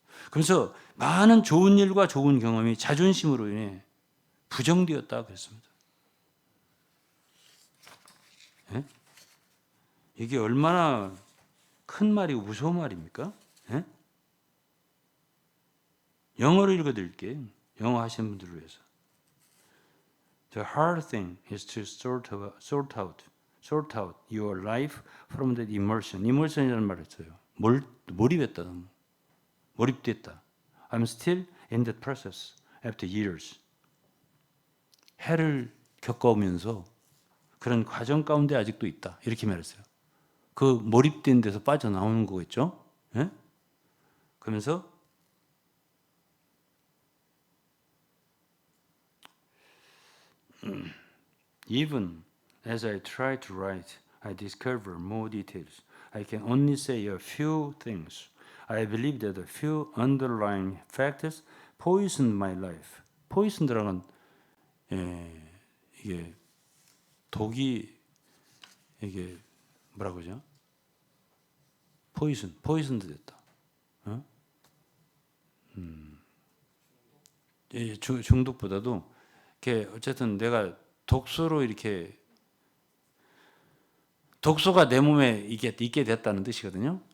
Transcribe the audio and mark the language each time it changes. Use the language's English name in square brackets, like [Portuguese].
[Korean] 그래서 많은 좋은 일과 좋은 경험이 자존심으로 인해 부정되었다 그랬습니다. 예? 이게 얼마나 큰 말이고 무서운 말입니까? 예? 영어로 읽어드릴게요. 영어 하시는 분들을 위해서. [English] The hard thing is to sort out your life from that immersion. [Korean] immersion이라는 말을 써요. 몰입했다. 몰입됐다. [English] I'm still in that process after years. [Korean] 해를 겪어오면서 그런 과정 가운데 아직도 있다. 이렇게 말했어요. 그 몰입된 데서 빠져나오는 거겠죠? 예? 그러면서 [English] Even as I try to write, I discover more details. I can only say a few things. I believe that a few underlying factors poisoned my life. [Korean] poisoned라는 이게 독이 이게 뭐라고 그러죠? poisoned 됐다. 어? 중독보다도 이렇게 어쨌든 내가 독소로 이렇게 독소가 내 몸에 있게 됐다는 뜻이거든요.